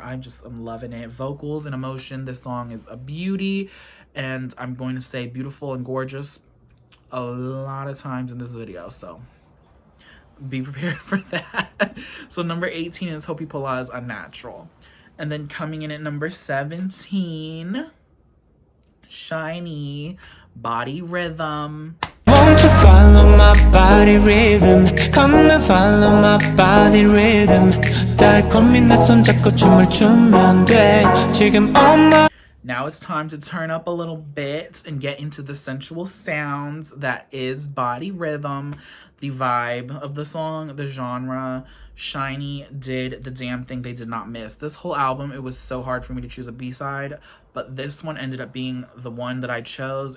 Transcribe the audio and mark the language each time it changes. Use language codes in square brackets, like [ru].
[en] I'm loving it. Vocals and emotion. This song is a beauty, and I'm going to say beautiful and gorgeous a lot of times in this video, so be prepared for that. So number 18 is Hopi Pola's Unnatural. And then coming in at number 17, SHINee, Body Rhythm. Won't you follow my body rhythm? Come and follow my body rhythm. [ko] 달콤히 내 손 잡고 춤을 추면 돼. 지금 엄마. [en] Now it's time to turn up a little bit and get into the sensual sounds that is Body Rhythm, the vibe of the song, the genre. SHINee did the damn thing they did not miss. This whole album, it was so hard for me to choose a B-side, but this one ended up being the one that I chose.